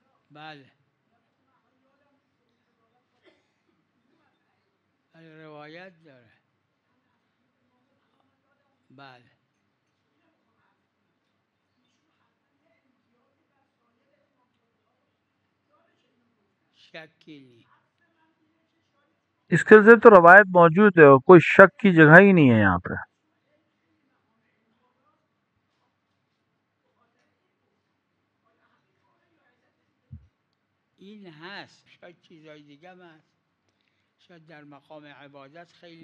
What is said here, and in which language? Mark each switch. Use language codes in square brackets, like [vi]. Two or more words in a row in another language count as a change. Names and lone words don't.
[fa] بله روایت داره. [ur] بله شکی نہیں. اس کے سے تو روایت موجود ہے اور کوئی شک کی جگہ ہی نہیں ہے یہاں پہ. [fa] این هست شاید چیزای دیگه هم هست. شاید در مقام عبادت خیلی